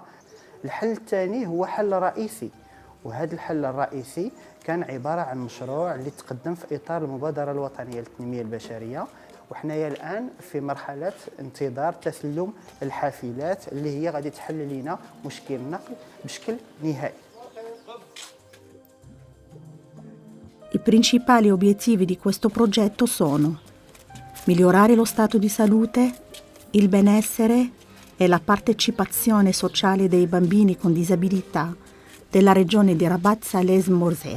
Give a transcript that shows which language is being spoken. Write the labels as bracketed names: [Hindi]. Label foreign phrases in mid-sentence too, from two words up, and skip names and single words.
[Arabic] الحل الثاني هو حل رئيسي، وهذا الحل الرئيسي كان عبارة عن مشروع اللي تقدم في إطار المبادرة الوطنية للتنمية البشرية، وحنايا الآن في مرحلة انتظار تسلم الحافلات اللي هي غادي تحل لنا مشكل النقل بشكل نهائي. [Italian] I principali obiettivi di questo progetto sono migliorare lo stato di salute, il benessere e la partecipazione sociale dei bambini con disabilità della regione di Rabat Salez Morser.